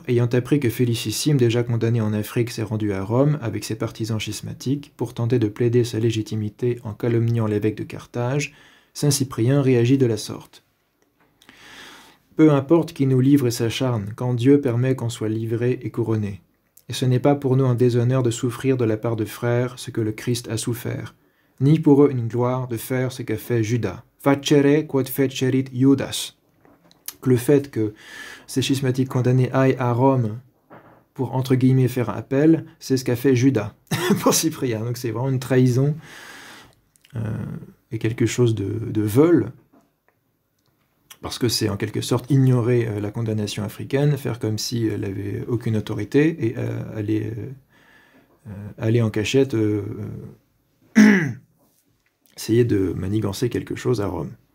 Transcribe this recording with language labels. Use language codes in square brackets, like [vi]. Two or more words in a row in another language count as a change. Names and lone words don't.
[fr] Ayant appris que Félicissime, déjà condamné en Afrique, s'est rendu à Rome avec ses partisans schismatiques pour tenter de plaider sa légitimité en calomniant l'évêque de Carthage, Saint Cyprien réagit de la sorte. Peu importe qui nous livre et s'acharne, quand Dieu permet qu'on soit livré et couronné. Et ce n'est pas pour nous un déshonneur de souffrir de la part de frères ce que le Christ a souffert. ni pour eux une gloire de faire ce qu'a fait Judas. [la] Facere quod fecerit Judas. [fr] Que le fait que ces schismatiques condamnés aillent à Rome pour, entre guillemets, faire appel, c'est ce qu'a fait Judas pour Cyprien. Donc c'est vraiment une trahison et quelque chose de vol, parce que c'est en quelque sorte ignorer la condamnation africaine, faire comme si elle n'avait aucune autorité, et aller en cachette essayer de manigancer quelque chose à Rome.